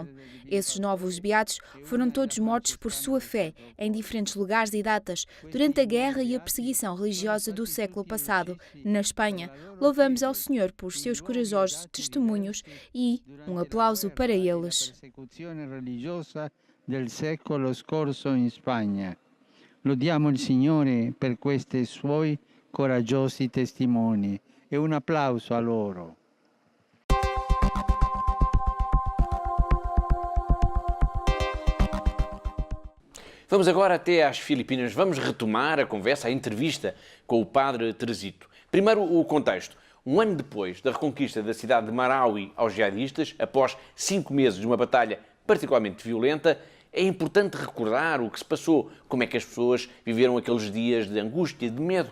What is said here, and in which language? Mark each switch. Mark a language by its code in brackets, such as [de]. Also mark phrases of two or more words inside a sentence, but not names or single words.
[pt] Esses novos beatos foram todos mortos por sua fé, em diferentes lugares e datas, durante a guerra e a perseguição religiosa do século passado, na Espanha. Louvamos ao Senhor por seus corajosos testemunhos e um aplauso para eles. [it] Del secolo scorso in Spagna. Lodiamo il Signore per questi suoi coraggiosi testimoni e un applauso a loro. [pt] Vamos agora até às Filipinas. Vamos retomar a conversa, a entrevista com o padre Teresito. Primeiro, o contexto. Um ano depois da reconquista da cidade de Marawi aos jihadistas, após 5 meses de uma batalha particularmente violenta, é importante recordar o que se passou, como é que as pessoas viveram aqueles dias de angústia, de medo.